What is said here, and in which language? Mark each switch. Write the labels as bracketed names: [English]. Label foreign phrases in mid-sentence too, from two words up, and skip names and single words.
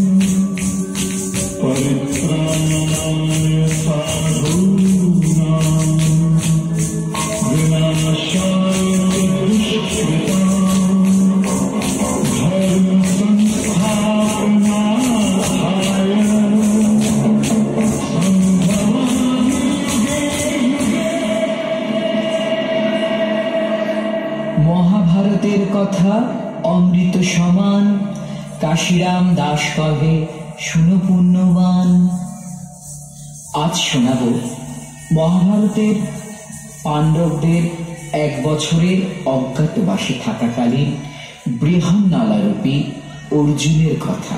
[Sanskrit] परित्राणाय साधूनां विनाशाय दुष्कृतां धर्म संस्थापनार्थाय संभवामि युगे युगे। [Bangla] মহাভারতের কথা অমৃত সমান, কাশিরাম দাস কহে শুনো পুণ্যবান। আজ শোনাব মহাভারতের পাণ্ডবদের 1 বছরের অজ্ঞাতবাসে থাকাকালীন বৃহন্নলারূপী অর্জুনের কথা।